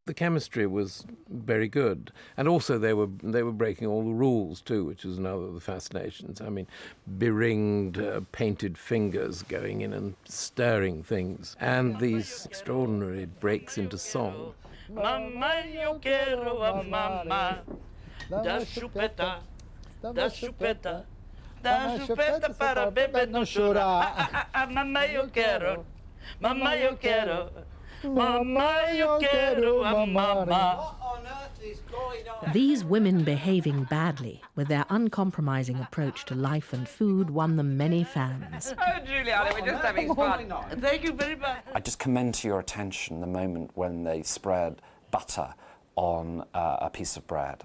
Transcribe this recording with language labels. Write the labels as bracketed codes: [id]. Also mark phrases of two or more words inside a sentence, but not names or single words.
[en] The chemistry was very good, and also they were breaking all the rules too, which is another of the fascinations. I mean, beringed, painted fingers going in and stirring things, and these extraordinary breaks into song. [es] Mamma, yo quiero a mamma, [pt] da chupeta, da chupeta, da chupeta para beber no chorar. [es] Mamma, yo quiero. Mamma, yo quiero. Mamma, yo quiero a mamma. [en] What on earth is going on? These women behaving badly, with their uncompromising approach to life and food, won them many fans. Oh, Juliana, we're just having fun. Thank you very much. I just commend to your attention the moment when they spread butter on a piece of bread.